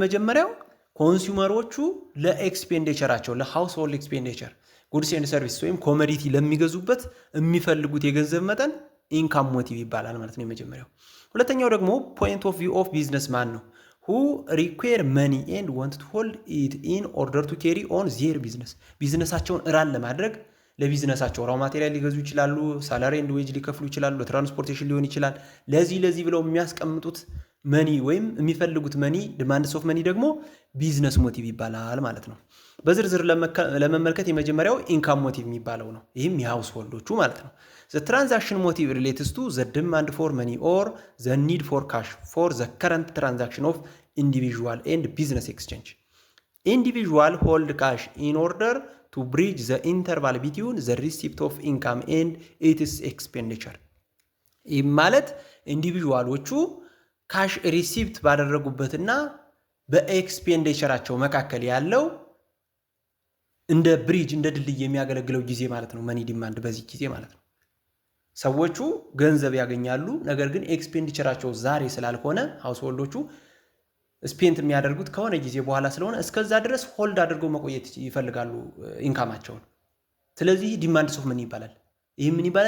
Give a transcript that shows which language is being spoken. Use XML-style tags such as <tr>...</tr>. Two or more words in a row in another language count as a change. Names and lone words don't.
<am>የመጀመሪያው ኮንሱመሮቹ ለኤክስፔንዲቸራቸው</am> <en>ለhousehold expenditure goods and service</en> <am>ወይም ኮሞዲቲ ለሚገዙበት የሚፈልጉት የገንዘብ መጠን</am> <en>income motive</en> <am>ይባላል ማለት ነው የመጀመሪያው። ሁለተኛው ደግሞ</am> <en>point of view of business</en> <am>ማን ነው</am> <en>who require money and want to hold it in order to carry on their business።</en> <am>ቢዝነሳቸውን ራን ለማድረግ ለቢዝነሳቸው</am> <en>raw material</en> <am>ሊገዙ ይችላሉ፣</am> <en>salary and wage</en> <am>ሊከፍሉ ይችላሉ፣ ለትራንስፖርቴሽን ሊሆን ይችላል። ለዚህ ብለው የሚያስቀምጡት መኒ ወይም የሚፈልጉት</am> <en>money demands of money</en> <am>ደግሞ</am> <en>business motive</en> <am>ይባላል ማለት ነው። በዝርዝር ለመመልከት የመጀመሪያው</am> <en>income motive</en> <am>የሚባለው ነው። ይህም የሃውስ ሆልዶቹ ማለት ነው።</am> <en>the transaction motive relates to the demand for money or the need for cash for the current transaction of individual and business exchange. Individual hold cash in order to bridge the interval between the receipt of income and its expenditure።</en> <am>ይህ ማለት ኢንዲቪጁዋሎቹ</am> <en>cash receipt</en> <am>ባደረጉበትና በኤክስፔንዲቸራቸው መካከል ያለው እንደ ብሪጅ እንደ ድልድይ የሚያገለግለው ጊዜ ማለት ነው</am> <en>money demand</en> <am>በዚህ ጊዜ ማለት ነው። ሰዎቹ ገንዘብ ያገኛሉ፣ ነገር ግን ኤክስፔንዲቸራቸው ዛሬ ስላልሆነ ሃውስሆልዶቹ ስፔንት የሚያደርጉት ከሆነ ጊዜ በኋላ ስለሆነ እስከዛ ድረስ ሆልድ አድርገው መቆየት ይፈልጋሉ ኢንካማቸውን። ስለዚህ</am> <en>demands of money</en> <am>ይባላል። ይህ ምን ይባላል?</am>